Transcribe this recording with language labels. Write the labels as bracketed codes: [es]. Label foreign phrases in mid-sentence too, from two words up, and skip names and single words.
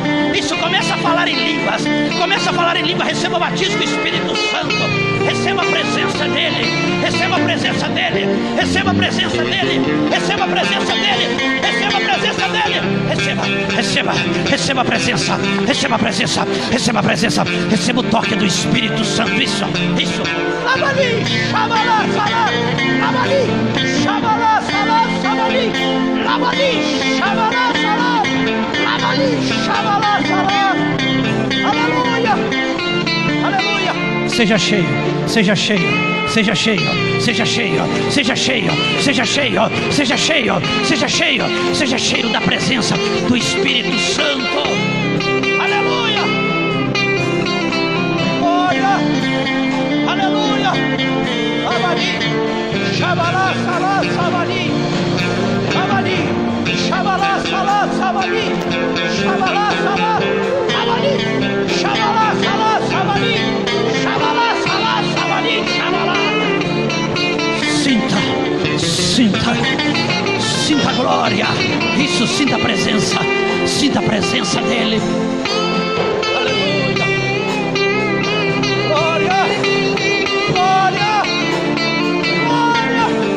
[pt] Isso, começa a falar em línguas, começa a falar em língua, receba o batismo do Espírito Santo, receba a presença dele, receba a presença dele, receba a presença dele, receba a presença dele, receba a presença dele, receba a presença, receba a presença, receba a presença, receba o toque do Espírito Santo. Isso. Labali, Shabalá, salá, Labali, Shabalá, salá, sabadi, Labali, Shabalá, salá, Labali, Shabalá, salá. Aleluia, aleluia. Seja cheio, seja cheio, seja cheio, seja cheio, seja cheio, seja cheio, seja cheio, seja cheio, seja cheio da presença do Espírito Santo. Aleluia, glória, aleluia. Labadi, Shabalá, salá, sabadi, Labadi, Shabalá, salá, sabadi, Shabalá, salá, sabadi, Shabalá, salá, sabadi, Shabalá, salá, sabadi, Shabalá. Sinta, sinta, sinta a glória. Isso, sinta a presença dEle. Aleluia. Glória, glória, glória.